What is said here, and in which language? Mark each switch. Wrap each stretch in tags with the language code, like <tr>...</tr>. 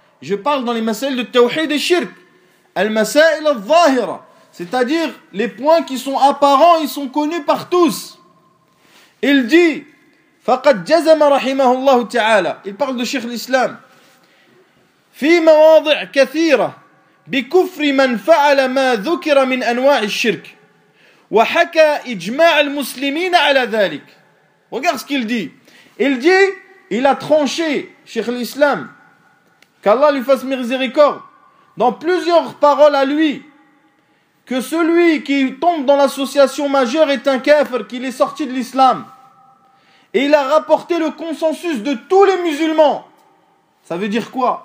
<fr>Je parle dans les masail de tawhid et shirk.</fr> <ar>Al-masail al-zahira.</ar> <fr>C'est-à-dire les points qui sont apparents, ils sont connus par tous. Il dit,</fr> <ar>faqad jazama rahimahullah ta'ala.</ar> <fr>Il parle de shirk l'islam.</fr> <ar>Fi mawadi' kathira. بكفر من فعل ما ذكر من أنواع الشرك وحكى إجماع المسلمين على ذلك.</ar> <fr>Regarde ce qu'il dit. Il dit, il a tranché, Cheikh l'Islam, qu'Allah lui fasse miséricorde, dans plusieurs paroles à lui, que celui qui tombe dans l'association majeure est un kafir, qu'il est sorti de l'Islam. Et il a rapporté le consensus de tous les musulmans. Ça veut dire quoi?</fr>